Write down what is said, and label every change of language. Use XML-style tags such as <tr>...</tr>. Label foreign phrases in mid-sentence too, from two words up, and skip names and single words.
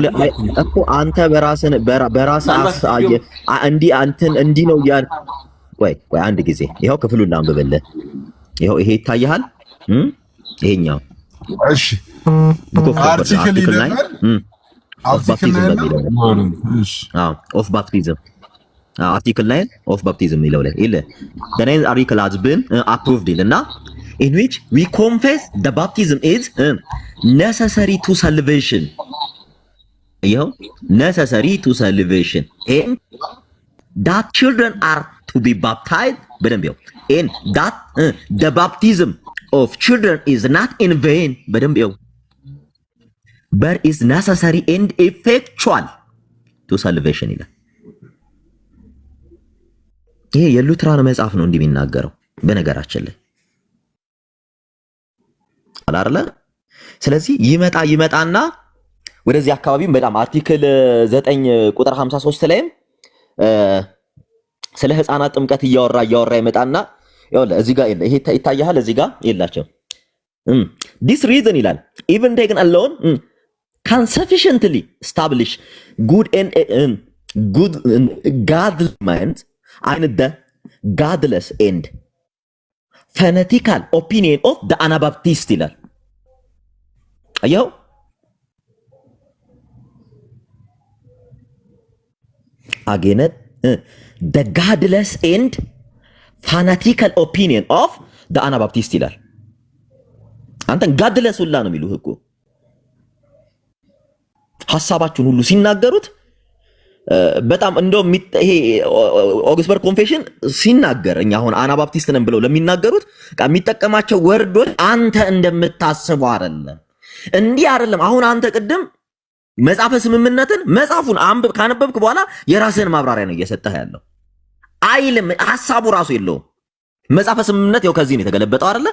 <am>እኮ አንተ በራስህ እንዲህ ነው ያን ቆይ አንድ ጊዜ ይሄው ክፍሉን ላንብብልህ። ይሄው ይሄ ይታያል። ይሄኛው እሺ አርቲክል ይላል</am> <en>of baptism article 9 of baptism</en> <am>ይለው ላይ ኢለ</am> <en>the name article has been approved እና in which we confess the baptism is necessary to salvation. ይኸው necessary to salvation and that children are to be baptized</en> <am>በደንብ ይኸው</am> <en>and that the baptism of children is not in vain</en> <am>በደንብ ይኸው</am> <en>but is necessary and effectual to salvation ይላል።</en> <am>ይሄ የሉትራን መጽሐፍ ነው እንዲህ የሚናገረው በነገራችን ላይ አላርለ። ስለዚህ ይመጣና ወደዚህ አካባቢም በጣም አርቲክል 9 ቁጥር 53 ላይም ስለ ህፃናት ጥምቀት እያወራ ይመጣና ይኸውልህ እዚህ ጋር ይሄ ይታያል። እዚህ ጋር ይላቸው</am> <en>this reason ይላል even taken alone can sufficiently establish good godly mind and the godless and fanatical opinion of the Anabaptist ይላል። አየው again the godless and fanatical opinion of the Anabaptist</en> <am>ይላል። አንተን ጋድለስ ሁላ ነው የሚሉህ እኮ ሐሳባችሁን ሁሉ ሲናገሩት በጣም እንደውም ይሄ ኦግስበርግ ኮንፌሽን ሲናገር እኛ አሁን አናባፕቲስት ነን ብለው ለሚናገሩት የሚጠቀማቸው ወርዶች አንተ እንደምታስበው አይደለም፣ እንዲህ አይደለም። አሁን አንተ ቅድም መጽሐፈ ስምምነትን መጽሐፉን አንብብ ካነበብክ በኋላ የራስህን ማብራሪያ ነው እየሰጠህ ያለው አይልም። ሐሳቡ ራሱ የለውም። መጽሐፈ ስምምነት ያው ከዚህ ነው የተገለበጠው አይደለ?</am>